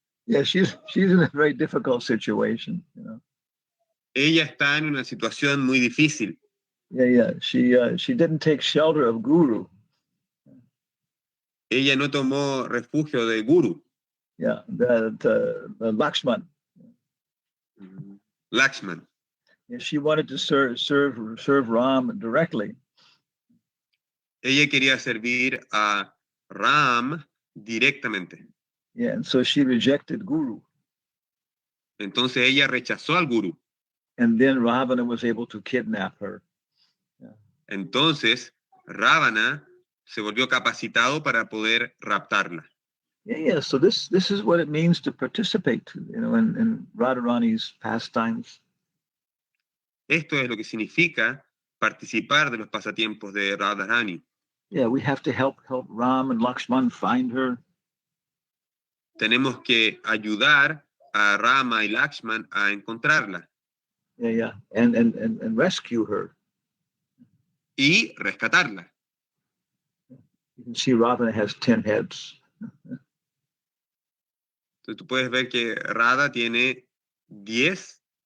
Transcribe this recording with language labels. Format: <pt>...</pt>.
<en>Yeah, she's in a very difficult situation. You know.</en> <es>Ella está en una situación muy difícil.</es> <en>Yeah. She didn't take shelter of Guru.</en> <es>Ella no tomó refugio de Guru.</es> <en>Yeah, the Lakshman.</en> <es>Lakshman.</es> <en>Yeah, she wanted to serve Ram directly.</en> <es>Ella quería servir a Ram directamente.</es> <en>Yeah, and so she rejected Guru.</en> <es>Entonces ella rechazó al Guru.</es> <en>And then Ravana was able to kidnap her. Yeah.</en> <es>Entonces Ravana se volvió capacitado para poder raptarla.</es> <en>Yeah. So this is what it means to participate, you know, in Radharani's pastimes.</en> <es>Esto es lo que significa participar de los pasatiempos de Radharani.</es> <en>Yeah, we have to help Ram and Lakshman find her.</en> <es>Tenemos que ayudar a Rama y Lakshman a encontrarla.</es> <en>Yeah. And rescue her.</en> <es>Y rescatarla.</es> <en>You can see Ravana has 10 heads.</en> <es>Entonces tú puedes ver que Radha tiene 10</es>